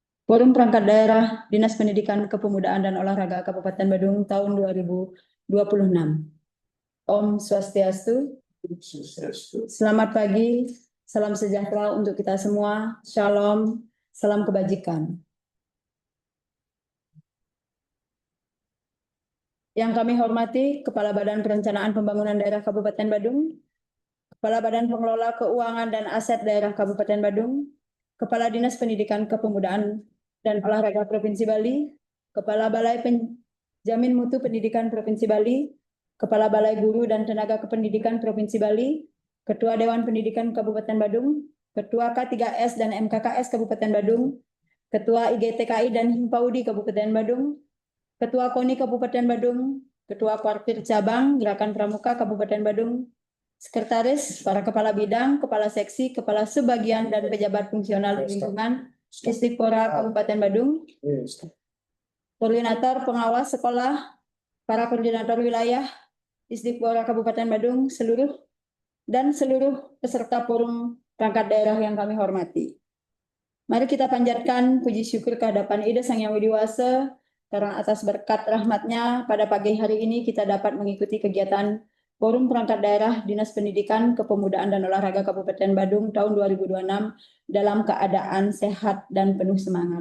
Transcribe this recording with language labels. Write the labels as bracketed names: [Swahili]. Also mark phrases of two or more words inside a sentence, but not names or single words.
[Indonesian] Forum Perangkat Daerah Dinas Pendidikan Kepemudaan dan Olahraga Kabupaten Badung tahun 2026. Om Swastiastu. Selamat pagi, salam sejahtera untuk kita semua. Shalom, salam kebajikan. Yang kami hormati Kepala Badan Perencanaan Pembangunan Daerah Kabupaten Badung, Kepala Badan Pengelola Keuangan dan Aset Daerah Kabupaten Badung, Kepala Dinas Pendidikan Kepemudaan dan Olahraga Provinsi Bali, Kepala Balai Penjamin Mutu Pendidikan Provinsi Bali, Kepala Balai Guru dan Tenaga Kependidikan Provinsi Bali, Ketua Dewan Pendidikan Kabupaten Badung, Ketua K3S dan MKKS Kabupaten Badung, Ketua IGTKI dan Himpaudi Kabupaten Badung, Ketua KONI Kabupaten Badung, Ketua Kuartir Cabang Gerakan Pramuka Kabupaten Badung, Sekretaris, para Kepala Bidang, Kepala Seksi, Kepala Sebagian, dan pejabat fungsional lingkungan Istikpora Kabupaten Badung, Koordinator Pengawas Sekolah, para koordinator wilayah Istikpora Kabupaten Badung, seluruh peserta forum perangkat daerah yang kami hormati. Mari kita panjatkan puji syukur kehadapan Ida Sang Yang Widi Wasa karena atas berkat rahmatnya pada pagi hari ini kita dapat mengikuti kegiatan Forum Perangkat Daerah Dinas Pendidikan Kepemudaan dan Olahraga Kabupaten Badung tahun 2026 dalam keadaan sehat dan penuh semangat.